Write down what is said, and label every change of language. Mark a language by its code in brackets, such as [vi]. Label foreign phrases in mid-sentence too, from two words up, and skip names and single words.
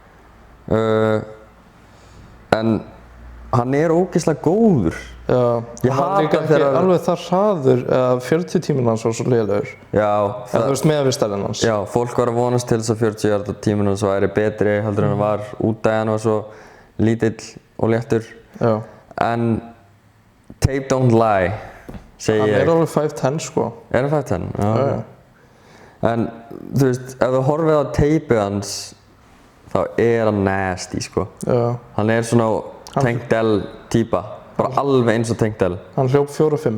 [is] En hann er ógeðslega góður. Já, hann var líka ekki alveg þar hraður, 40 tíminn hans var svo lélegur. Já. Þú veist með við stærðin hans. Já, fólk var að vonast til þess að 40 yarda tíminn hans væri betri heldur en hann var út af hann var svo lítill og léttur. Já. [en] En tape don't lie, [is] segi ég. Hann er alveg 5'10", sko. Er hann 5'10"? Já. En þú veist, ef þú horfið á tapeið hans, þá er hann nasty, sko. Já. Hann er svona Tank Dell týpa, bara alveg eins og Tank Dell. Hann hljóp 4'5".